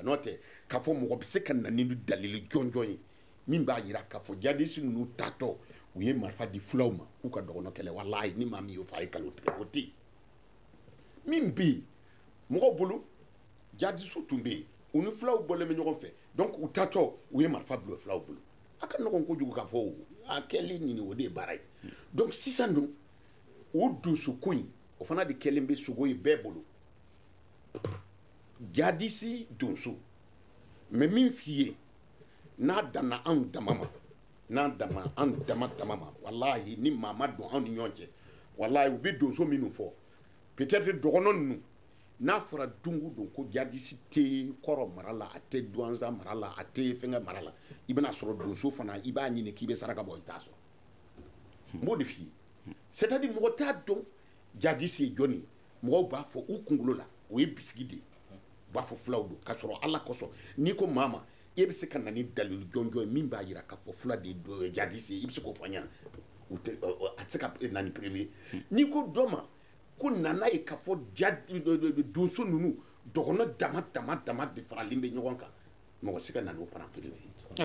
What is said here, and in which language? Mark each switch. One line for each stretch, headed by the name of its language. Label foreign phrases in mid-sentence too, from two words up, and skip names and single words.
Bambara: n'o tɛ k'a fɔ mɔgɔ bɛ se ka na ni dalili jɔnjɔn ye min b'a jira k'a fɔ jadisi ninnu tatɔ u ye marifa di fulaw ma k'u ka dɔgɔnɔ kɛlɛ walayi ni maa min y'o fɔ a ye kalo tigɛ o tɛ yen min bɛ yen mɔgɔw bolo jadisiw tun bɛ yen u ni fulaw bɔlen bɛ ɲɔgɔn fɛ donc u tatɔ u ye marifa bila fulaw bolo a ka nɔgɔn kojugu k'a fɔ a kɛlen nin o de ye baara ye donc sisan dun o donso ko in o fana de kɛlen bɛ sogo ye bɛɛ bolo jadisi donso mɛ min f'i ye n'a danna anw dama ma n'an dama an dama ma walahi ni maa ma don anw ni ɲɔgɔn cɛ walahi u bɛ donso minnu fɔ peut-être dɔgɔnɔ ninnu n'a fɔra don o don ko jadisi tɛ kɔrɔ mara la a tɛ duwanza mara la a tɛ fɛnkɛ mara la i bɛna sɔrɔ donso fana i b'a ɲini k'i bɛ saraka bɔ i t'a sɔrɔ n b'o de f'i ye
French: c'est-à-dire
Bambara: mɔgɔ t'a dɔn jadisi ye jɔnni ye mɔgɔw b'a fɔ u kunkolo la o ye bisigi de ye u b'a fɔ fulaw don k'a sɔrɔ ala kosɔn n'i ko maa ma e bɛ se ka na ni dalili jɔnjɔn ye min b'a jira k'a fɔ fula de ye jadisi ye i bɛ se k'o fɔ n ɲɛna a tɛ se ka na ni preuve ye n'i ko dɔ ma ko nana ye k'a fɔ donso ninnu dɔgɔnɔ dama de faralen bɛ ɲɔgɔn kan mɔgɔ se ka na n'o fana preuve ye.